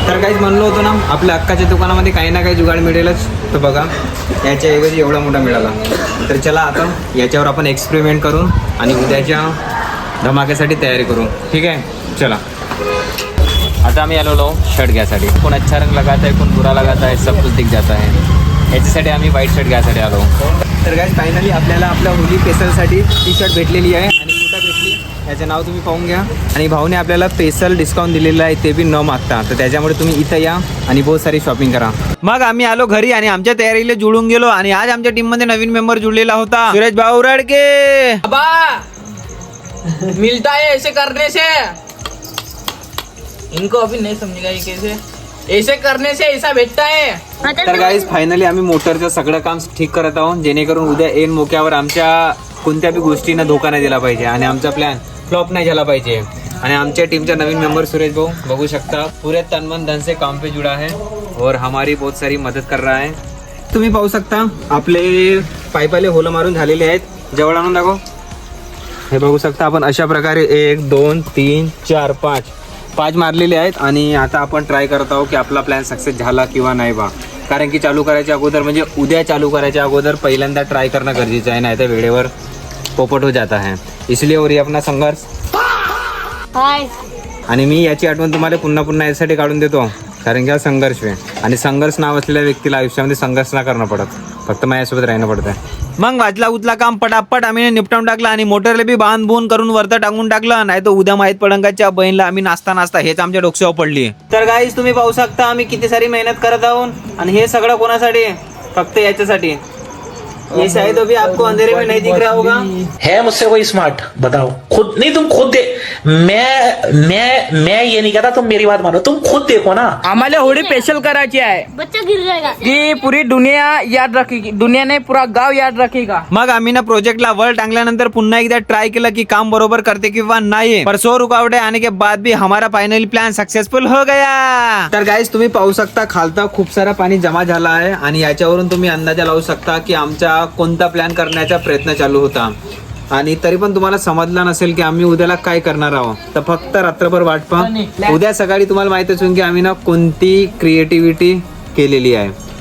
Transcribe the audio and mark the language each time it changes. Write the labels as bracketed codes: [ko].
[mr] तर काहीच म्हणलो होतो ना, आपल्या अक्काच्या दुकानामध्ये काही ना काही जुगाड मिळेलच. तर बघा याच्या ऐवजी एवढा मोठा मिळाला. तर चला आता याच्यावर आपण एक्सपेरिमेंट करू आणि उद्याच्या धमाक्यासाठी तयारी करू. ठीक आहे, चला. आता आम्ही आलो शर्ट घ्यायसाठी. [hi] कोण अच्छा रंग लगाता है, कोण बुरा लगाता है, सब कुछ दिख जाता है. [mr] याच्यासाठी आम्ही व्हाईट शर्ट घ्यायसाठी आलो. तर गाइस फायनली आपल्याला आपल्या होली स्पेशलसाठी टी शर्ट भेटलेली आहे. आणि कुठं भेटली याचं नाव तुम्ही पाहून घ्या. आणि भाऊने आपल्याला स्पेशल डिस्काउंट दिलेलं आहे, ते बी न मागता. तर त्याच्यामुळे तुम्ही इथं या आणि बहुत सारी शॉपिंग करा. मग आम्ही आलो घरी आणि आमच्या तयारीला जुळून गेलो. आणि आज आमच्या टीम मध्ये नवीन मेंबर जुळलेला होता, सुरेश भाऊ रडके. [hi] अबा मिलता है ऐसे करने से, इनको अभी नहीं समझेगा ये कैसे. ऐसे करने से ऐसा भेटता है. [mr] तर गाईज फायनली आम्ही मोटरचं सगळं काम ठीक करत आहोत, जेणेकरून उद्या ऐन मोक्यावर आमच्या कोणत्या बी गोष्टींना धोका नाही दिला पाहिजे आणि आमचा प्लॅन फ्लॉप नाही झाला पाहिजे. आणि आमच्या टीमचा नवीन मेंबर सुरेश भाऊ बघू शकता, [hi] पुरे तन मन धन से काम पे जुड़ा है और हमारी बहुत सारी मदत कर रहा है. [mr] तुम्ही पाहू शकता आपले पाईपाले होलं मारून झालेले आहेत. जवळ आणून दाखव. हे बघू शकता आपण अशा प्रकारे 1 2 3 4 5 मारलेले आहेत. आणि आता आपण ट्राय करत आहोत की आपला प्लॅन सक्सेस झाला किंवा नाही बा. कारण की चालू करायच्या अगोदर म्हणजे उद्या चालू करायच्या अगोदर पहिल्यांदा ट्राय करणं गरजेचं आहे, नाही तर वेळेवर पोपट [hi] हो जाता है. इसलिए और ये अपना संघर्ष. [mr] आणि मी याची आठवण तुम्हाला पुन्हा पुन्हा यासाठी काढून देतो, कारण की हा संघर्ष आहे. आणि संघर्ष नाव असलेल्या व्यक्तीला आयुष्यामध्ये संघर्ष ना करणं पडत, फक्त माझ्यासोबत राहणं पडतं. मग वाचला उचला काम पटापट आम्ही निपटावून टाकला आणि मोटरला बी बांध बोन करून वरतं टाकून टाकलं, नाही तर उद्या माहित पडंगाच्या बहिणीला आम्ही नाचता नाचता हेच आमच्या डोक्यावर पडली. तर गाईज तुम्ही पाहू शकता आम्ही किती सारी मेहनत करत आहोत. आणि हे सगळं कोणासाठी, फक्त याच्यासाठी. [hi] ये शायद अभी आपको अंधेरे में नहीं दिख रहा होगा. है मुझसे कोई स्मार्ट, बताओ खुद. नहीं तुम खुद दे. मैं ये नहीं कहता, तुम मेरी बात मानो, तुम खुद देखो ना. [mr] आम्हाला होळी स्पेशल करायची आहे [hi] बच्चा गिर जाएगा. की पुरी दुनिया याद रखेगी, दुनिया नाही पुरा गाव याद रखेगा. [mr] मग आम्ही ना प्रोजेक्टला वर टांगल्यानंतर पुन्हा एकदा ट्राय केलं की काम बरोबर करते किंवा नाही. [hi] पर 100 रुकावटे आने के बाद भी हमारा फाइनली प्लॅन सक्सेसफुल हो गया. [mr] तर गाईज तुम्ही पाहू शकता खालता खूप सारा पाणी जमा झाला आहे. आणि याच्यावरून तुम्ही अंदाजा लावू शकता की आमचा कोणता प्लॅन करण्याचा प्रयत्न चालू होता. आणि तरी पण तुम्हाला समजला नसेल की आम्ही उद्याला काय करणार आहोत. तर फक्त रात्रभर वाट पहा. उद्या सकाळी तुम्हाला माहित असून की आम्ही ना कोणती क्रिएटिव्हिटी केलेली आहे.